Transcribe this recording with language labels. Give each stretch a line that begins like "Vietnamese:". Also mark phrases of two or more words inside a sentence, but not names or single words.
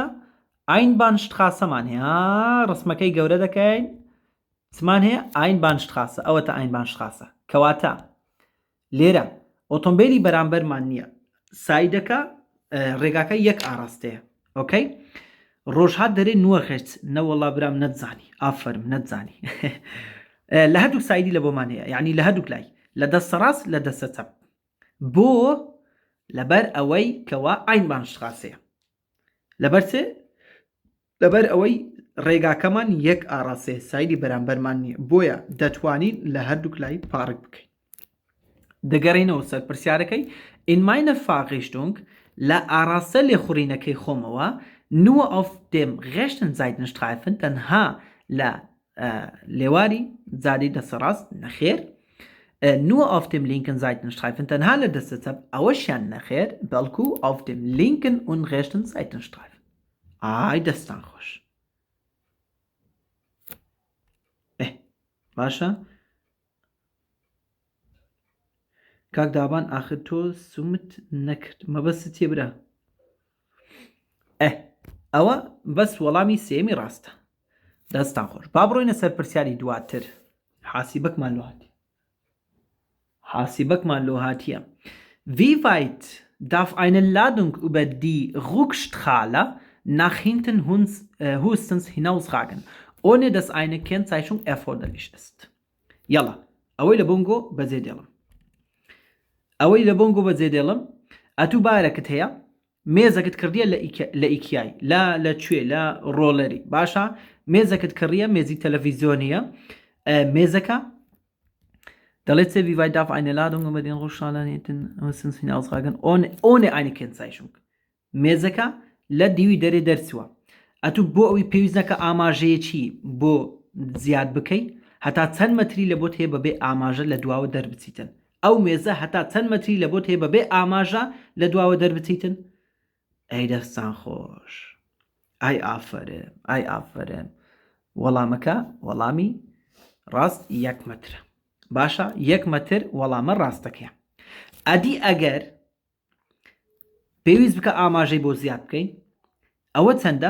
Central Kurdish: ئاینبانشتخاسەمان هەیە ڕسمەکەی گەورە دەکەین چمان هەیە ئاینبانشتخاسە ئەوەتە ئاینبانشتخاسە کەواتە لێرە ئۆتۆمبیلی بەرامبەرمان نییە سایدەکە ڕێگاکە یەک ئاراستەیە ئۆکەی ڕۆژهات دەرێ نووە غێچ نەوەڵا برام نەتزانی ئافەرم نەتزانی لە هەردوو سایدی لە بۆمان هەیە یعنی لە هەردوو لای لە دەستە ڕاست لە دەستە چەپ بۆ لەبەر ئەوەی کەوا ئاینبانشتخاسەیە لەبەر ئەوەی ڕێگاکەمان یەک ئاڕاستەیە سایدی بەرامبەرمان نییە بۆیە دەتوانین لە هەردوو لای پارک بکەین دەگەڕێنەوە سەر پرسیارەکەی
German: in meiner Fahrrichtung
Central Kurdish: لە ئاراستە لێخوڕینەکەی خۆمەوە
German: nur auf dem rechten Seitenstreifen
Central Kurdish: تەنها لە لێواری جادەی دەسەڕاست نەخێر
German: nur auf dem linken Seitenstreifen
Central Kurdish: تەنها لە دەستە چەپ ئەوەشیان نەخێر بەڵکو
German: auf dem linken und rechten Seitenstreifen
Central Kurdish: ئای دەستان خۆش باشە کاک دابان آخر تۆ سومت نەکرد مەبەست تێبرا ئەوە بەس وەڵامی سێمی ڕاستە دەستان خۆش با بڕۆینە سەر پرسیاری دواتر حاسیبەکمان لۆ هاتیە
German: Wie weit darf eine Ladung über die Rückstrahle nach hinten höchstens hinausragen, ohne dass eine Kennzeichnung erforderlich ist?
Central Kurdish: Yalla, ئەوەی لە بۆنگۆ بەجێ دێڵم ئەتوو بارەکەت هەیە مێزەکەت کردیە لە ئیکیای لەکوێ لە ڕۆڵەری باشە مێزەکەت کڕیە مێزی تەلەڤیزیۆنیە مێزەکە دەڵێت wie
German: weit darf eine Ladung über den Rückstrahl höchstens hinausragen ohne eine Kennzeichnung
Central Kurdish: مێزەکە لە دیوی دەرێ دەرچووە ئەتوو بۆ ئەوی پێویست نەکە ئاماژەیەکی بۆ زیاد بکەیت هەتا چەند مەتری لە بۆت هەیە بەبێ ئاماژە لە دواوە دەربچیتن ئەو مێزە هەتا چەند مەتری لە بۆت هەیە بەبێ ئاماژە لە دواوە دەربچیتن ئەی دەستان خۆش ئای ئافرێن وەڵامەکە وەڵامی ڕاست 1 مەترە باشە 1 مەتر وەڵامە ڕاستەکەیە ئەدی ئەگەر پێویست بکە ئاماژەی بۆ زیاد بکەین ئەوە چەندە؟